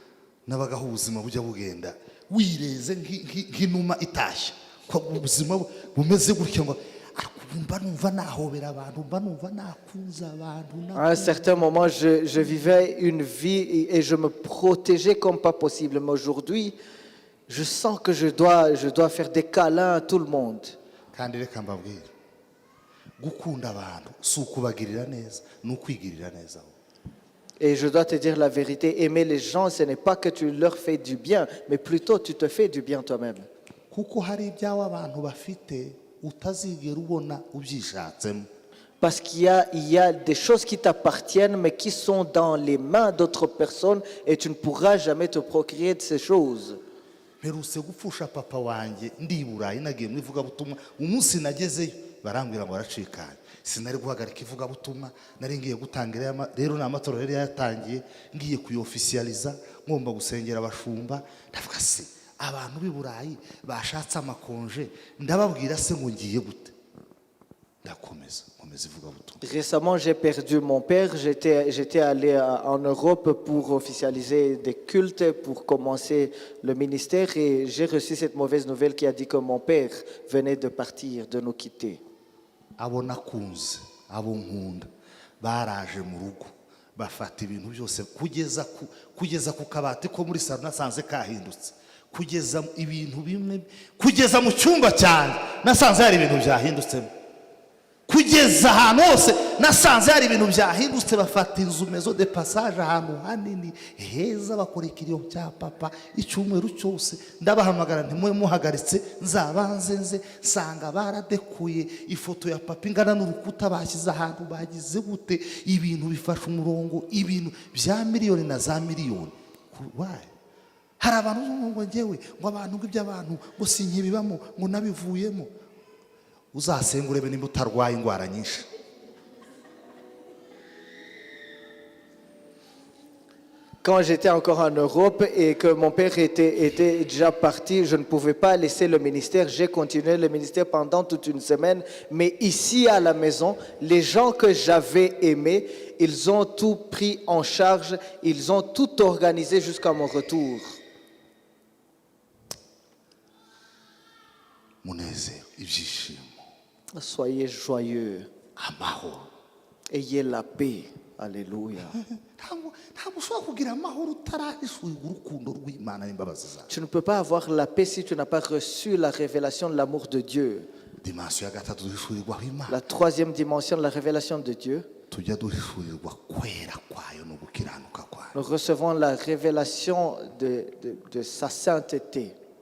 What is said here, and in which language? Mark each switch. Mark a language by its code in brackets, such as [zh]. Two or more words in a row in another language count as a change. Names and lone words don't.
[fr] À un certain moment, je vivais une vie et je me protégeais comme pas possible. Mais aujourd'hui, je sens que je dois faire des câlins à tout le monde. [rw] gukunda abantu si ukubagirira neza ni ukwigirira neza. [fr] Et je dois te dire la vérité, aimer les gens, ce n'est pas que tu leur fais du bien, mais plutôt tu te fais du bien toi-même. [rw] kuko hari ibyawe abantu bafite utazigera ubona ubyishatsemo. [fr] Parce il y a des choses qui t'appartiennent, mais qui sont dans les mains d'autres personnes, et tu ne pourras jamais te procurer de ces choses. [rw] mperutse gupfusha papa wanjye ndi i Burayi nagiye mu ivugabutumwa, umunsi nagezeyo barambwira ngo baracikanye, sinari guhagarika ivugabutumwa, nari ngiye gutangira rero ni amatorero yari yatangiye, ngiye kuyofisiyaliza ngomba gusengera abashumba. Ndavuga se abantu b'i Burayi bashatse amakonje, ndababwira se ngo ngiye gute? Ndakomeza ivugabutumwa. [fr] Récemment, j'ai perdu mon père. J'étais allé en Europe pour officialiser des cultes, pour commencer le ministère, et j'ai reçu cette mauvaise nouvelle qui a dit que mon père venait de partir, de nous quitter. [rw] Abo nakunze, abo nkunda baraje mu rugo bafata ibintu byose kugeza ku kabati ko muri salo nasanze kahindutse, kugeza ibintu bimwe, kugeza mu cyumba cyane nasanze hari ibintu byahindutsemo, kugeza ahantu hose nasanze hari ibintu byahindutse. Bafata inzu [fr] mezo de passage [rw] ahantu hanini heza, bakora ikiriyo cya papa icyumweru cyose. Ndabahamagara nti mwe muhagaritse nzabanze nze, nsanga baradekuye ifoto ya papa ingana n'urukuta bashyize ahantu, bagize gute, ibintu bifasha umurongo, ibintu bya miliyoni na za miliyoni. Hari abantu ngo ngewe ngo abantu ngo iby'abantu ngo sinkibibamo ngo nabivuyemo. Uzasenga urebe nimba utarwaye indwara nyinshi. [fr] Quand j'étais encore en Europe et que mon père était déjà parti, je ne pouvais pas laisser le ministère. J'ai continué le ministère pendant toute une semaine. Mais ici à la maison, les gens que j'avais aimés, ils ont tout pris en charge. Ils ont tout organisé jusqu'à mon retour. [rw] Munezero, ibyishimo. [fr] Soyez joyeux. [rw] Amahoro. [fr] Ayez la paix. Alléluia. Tu ne peux pas avoir la paix si tu n'as pas reçu la révélation de l'amour de Dieu. La troisième dimension de la révélation de Dieu, nous recevons la révélation de sa sainteté.